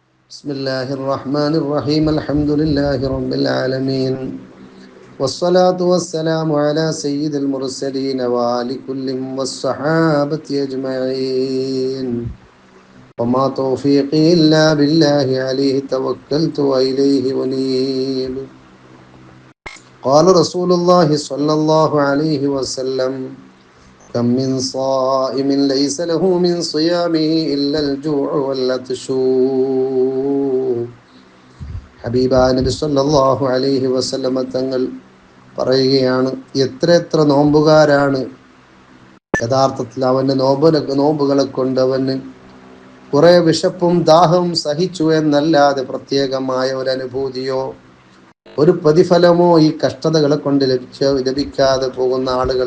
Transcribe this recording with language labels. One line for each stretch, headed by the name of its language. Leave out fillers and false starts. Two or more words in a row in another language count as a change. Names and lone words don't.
Arabic: بسم الله الرحمن الرحيم الحمد لله رب العالمين والصلاة والسلام على سيد المرسلين وآل كل والصحابة أجمعين وما توفيقي إلا بالله عليه توكلت وإليه أنيب قال رسول الله صلى الله عليه وسلم كم من صائم ليس له من صيامه إلا الجوع والعطش
Malayalam: ഹബീബ നബി
Arabic: صلى الله عليه وسلم
Malayalam: തങ്ങൾ പറയുകയാണ്, എത്ര നോമ്പുകാരാണ് യഥാർത്ഥത്തിൽ അവൻ്റെ നോമ്പുകളെ കൊണ്ട് അവന് കുറെ വിശപ്പും ദാഹവും സഹിച്ചു എന്നല്ലാതെ പ്രത്യേകമായ ഒരു അനുഭൂതിയോ ഒരു പ്രതിഫലമോ ഈ കഷ്ടതകളെ കൊണ്ട് ലഭിക്കാതെ പോകുന്ന ആളുകൾ.